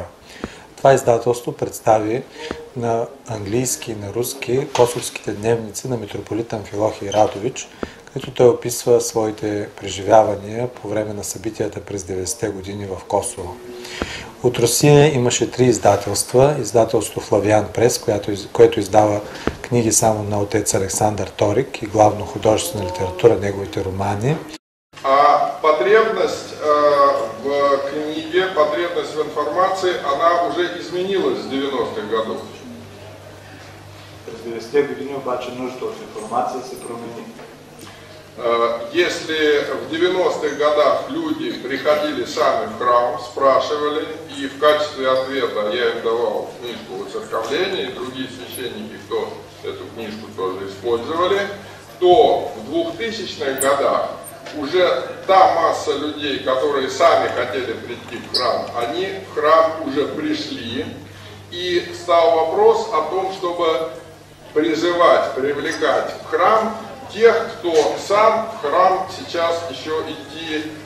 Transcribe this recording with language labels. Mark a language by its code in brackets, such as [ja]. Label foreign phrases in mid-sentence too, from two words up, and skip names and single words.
[bg] Това издателство представи на английски и на руски косовските дневници на митрополит Амфилохий Радович, като той описва своите преживявания по време на събитията през 90-те години в Косово. От Русия имаше 3 издателства. Издателство Флавиан Прес, което издава книги само на отец Александър Торик и главно художествена литература, неговите романи. [ru] Потребность в книге, потребность в информации, она уже изменилась с 90-х годов. [bg] През 90-те години обаче нужда от информация се промени. [ru] Если в 90-х годах люди приходили сами в храм, спрашивали, и в качестве ответа я им давал книжку воцерковления, и другие священники, кто эту книжку тоже использовали, то в 2000-х годах уже та масса людей, которые сами хотели прийти в храм, они в храм уже пришли, и стал вопрос о том, чтобы призывать, привлекать в храм тех, кто сам в храм сейчас еще идти